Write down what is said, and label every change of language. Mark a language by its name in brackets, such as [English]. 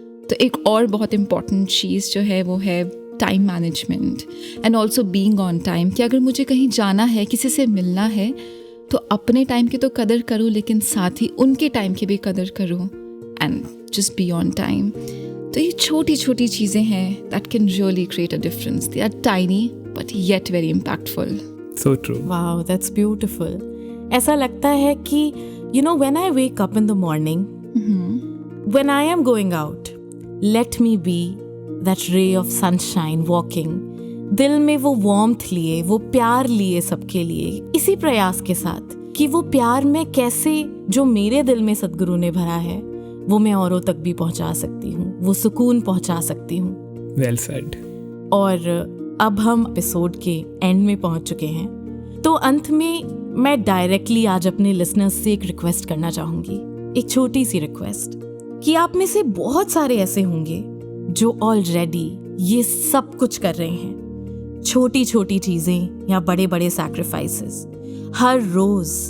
[Hindi] तो एक और बहुत इम्पॉर्टेंट चीज़ जो है वो है time management [English] and also being on time, [Hindi] कि अगर मुझे कहीं जाना है, किसी से मिलना है, तो अपने टाइम की तो कदर करूँ लेकिन साथ ही उनके टाइम की भी कदर करूँ [English] And just be on time. [Hindi] तो ये छोटी छोटी चीज़ें हैं [English] That can really create a difference. They are tiny but yet very impactful. So true. Wow, that's beautiful. [Hindi] ऐसा लगता है कि [English] you know when I wake up in the morning, when I am going out, let me be that ray of sunshine walking. [Hindi] दिल में वो [English] warmth [Hindi] लिए, वो प्यार लिए सबके लिए, इसी प्रयास के साथ कि वो प्यार में कैसे जो मेरे दिल में सद्गुरु ने भरा है वो मैं औरों तक भी पहुंचा सकती हूँ, वो सुकून पहुंचा सकती हूँ। [English] Well said. [Hindi] और अब हम एपिसोड के एंड में पहुंच चुके हैं, तो अंत में मैं डायरेक्टली आज अपने लिसनर्स से एक रिक्वेस्ट करना चाहूंगी, एक छोटी सी रिक्वेस्ट, कि आप में से बहुत सारे ऐसे होंगे जो ऑलरेडी ये सब कुछ कर रहे हैं, छोटी छोटी चीजें या बड़े बड़े सैक्रिफाइसेस हर रोज।